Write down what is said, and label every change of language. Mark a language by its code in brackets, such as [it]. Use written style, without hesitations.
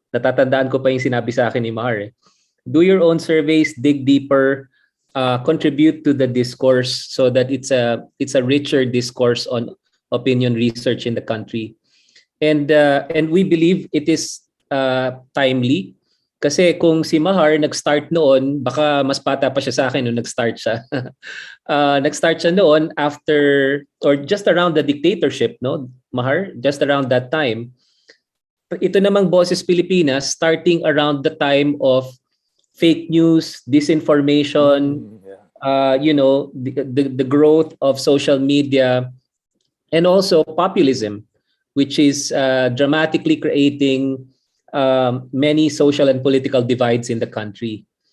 [tl] Natatandaan ko pa yung sinabi sa akin ni Mahar. [en] Do your own surveys, dig deeper, contribute to the discourse so that it's a richer discourse on opinion research in the country. And we believe it is timely. [tl] Kasi kung si Mahar nag-start noon, baka mas bata pa siya sa akin nung nag-start siya. Nag-start siya noon [en] after or just around the dictatorship, [tl] no? [en] Mahar, just around that time. Ito namang Boses Pilipinas starting around the time of fake news, disinformation, the growth of social media, and also populism, which is dramatically creating many social and political divides in the country.